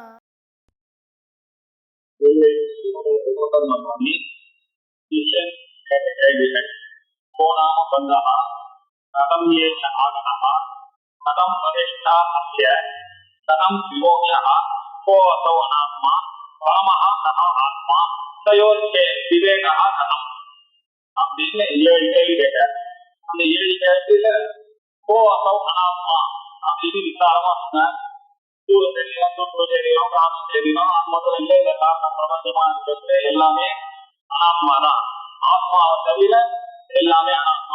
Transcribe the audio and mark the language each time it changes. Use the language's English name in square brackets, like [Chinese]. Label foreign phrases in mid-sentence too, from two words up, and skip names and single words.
[Sanskrit] कथं येष आगतः कथं प्रतिष्ठा अस्य कथं विमोक्षः को असौ अनात्मा परमः कः आत्मा तयोर्चे विवेकः कथम् [Tamil] அப்படின்னு 7 கேள்வி கேட்டார். அந்த 7 கேள்வியில [Sanskrit] को असौ अनात्मा [Tamil] அப்படின்னு விசாரமா சொன்னார். சூழ தெரியும், சுற்று தெரியும், காசு தெரியும், அது மட்டும் இல்லை, இந்த காரணம் பிரபஞ்சமா இருக்கிறது எல்லாமே அனாத்மா தான். ஆத்மாவை தவிர எல்லாமே அனாத்மா.